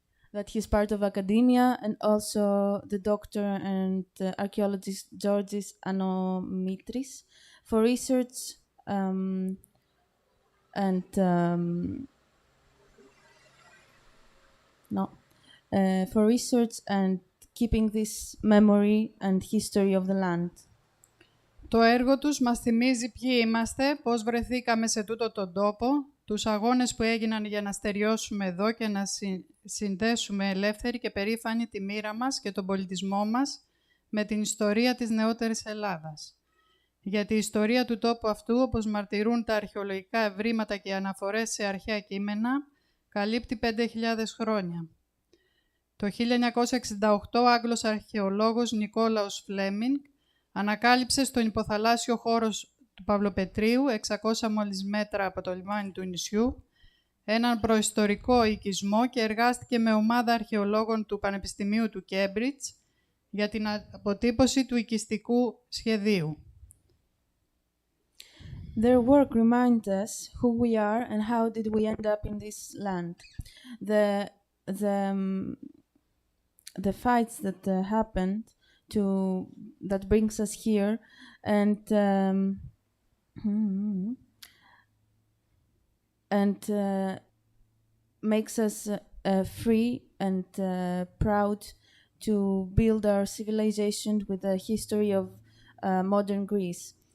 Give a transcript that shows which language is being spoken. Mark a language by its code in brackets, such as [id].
[en] that he's part of academia, and also the doctor and archaeologist Georgis Anomitris for research for research and keeping this memory and history of the land. [el] Το έργο τους μας θυμίζει ποιοι είμαστε, πώς βρεθήκαμε σε τούτο τον τόπο, τους αγώνες που έγιναν για να στεριώσουμε εδώ και να συνδέσουμε ελεύθερη και περήφανη τη μοίρα μας και τον πολιτισμό μας με την ιστορία της νεότερης Ελλάδας. Γιατί η ιστορία του τόπου αυτού, όπως μαρτυρούν τα αρχαιολογικά ευρήματα και οι αναφορές σε αρχαία κείμενα, καλύπτει 5.000 χρόνια. Το 1968 ο Άγγλος αρχαιολόγος Νικόλαος Φλέμινγκ ανακάλυψε στον υποθαλάσσιο χώρο του Παυλοπετρίου, 600 μόλις μέτρα από το λιμάνι του νησιού, έναν προϊστορικό οικισμό και εργάστηκε με ομάδα αρχαιολόγων του Πανεπιστημίου του Κέμπριτζ για την αποτύπωση του οικιστικού σχεδίου. [en] Their work reminds us who we are and how did we end up in this land. The fights that happened that brings us here and makes us free and proud to build our civilization with the history of modern Greece.